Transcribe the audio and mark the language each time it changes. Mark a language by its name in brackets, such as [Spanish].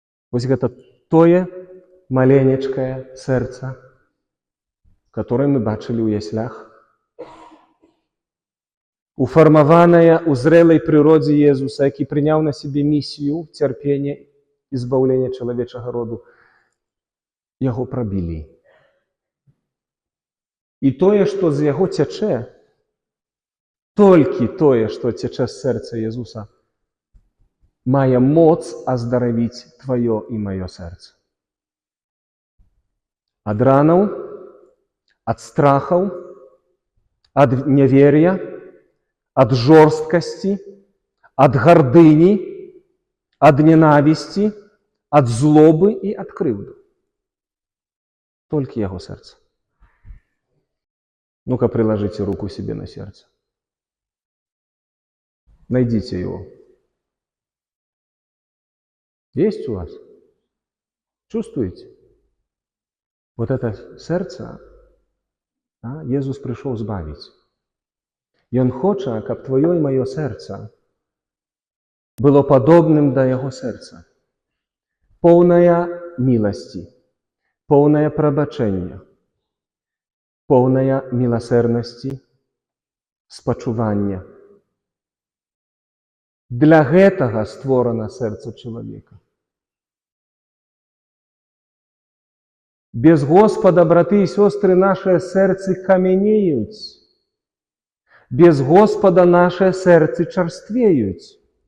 [Russian] Вот это [Belarusian] тое [Russian] маленечкое сердце, которое мы [Belarusian] бачили [Russian] у яслях. Уформованное у зрелой природе Иисуса, який принял на себе миссию терпения [Belarusian] і збаўлення чалавечага роду, яго прабілі. І тое, што з яго цячэ, толькі тое, што цячэ з сэрца Езуса, мае моц аздаравіць тваё і маё сэрца. Ад ранаў, ад страхаў, ад нявер'я, ад жорсткасці, ад гардыні, ад ненавісці, ад злобы і ад крыўды. Толькі яго сэрца. [Russian] Ну-ка, приложите руку себе на сердце. Найдите его. Есть у вас? Чувствуете? Вот это сердце Иисус пришел [Belarusian] збавить. [Russian] И Он хочет, как твое и мое сердце было подобным до Его сердца. Полное милости, полное [Belarusian] пробачение, [Russian] полное милосердности, [Belarusian] спачування. Для гэтага створана сэрца чалавека. Без Господа, браты і сёстры, [Russian] наши [Belarusian] сэрцы камянеюць. Без Господа [Russian] наши [Belarusian] сэрцы чарствеюць.